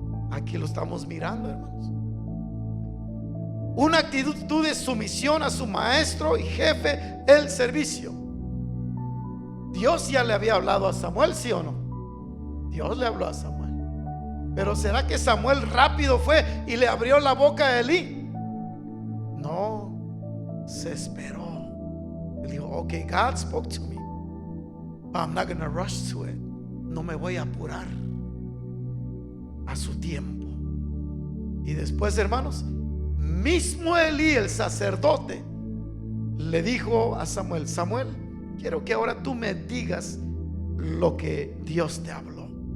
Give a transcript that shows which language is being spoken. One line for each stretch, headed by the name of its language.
Spanish: Aquí lo estamos mirando, hermanos. Una actitud de sumisión a su maestro y jefe, el servicio. Dios ya le había hablado a Samuel, ¿sí o no? Dios le habló a Samuel. Pero ¿será que Samuel rápido fue y le abrió la boca a Elí? No, se esperó. Él dijo,
English: ok, God spoke to me, but I'm not going to rush to it.
Spanish: No me voy a apurar, a su tiempo. Y después, hermanos, mismo Elí, el sacerdote, le dijo a Samuel, Samuel, quiero que ahora tú me digas lo que Dios te habló.